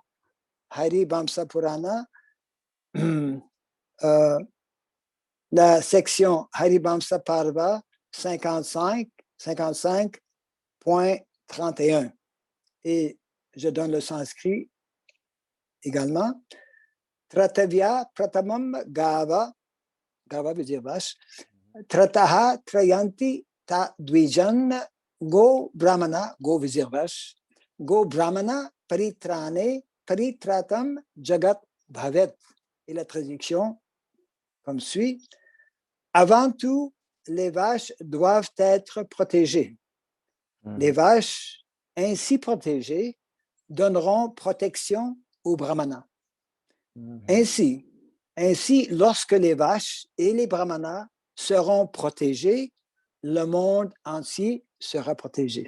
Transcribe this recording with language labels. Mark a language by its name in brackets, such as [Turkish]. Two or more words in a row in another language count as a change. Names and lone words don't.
[French] Hari Vamsa Purana, la section Haribamsa Parva 55.31. Et je donne le sanskrit également. [Sanskrit] त्रातव्या प्रथमं गावः, [French] gava veut dire vache, [Sanskrit] त्राताः त्रायन्ति ता द्विजान् गो ब्राह्मण, [French] go veut dire vache, [Sanskrit] गो ब्राह्मण परित्राणे परित्रातं जगत् भवेत्. [French] Et la traduction comme suit. Avant tout, les vaches doivent être protégées. Les vaches ainsi protégées donneront protection aux brahmanas. Ainsi, lorsque les vaches et les brahmanas seront protégés, le monde entier sera protégé.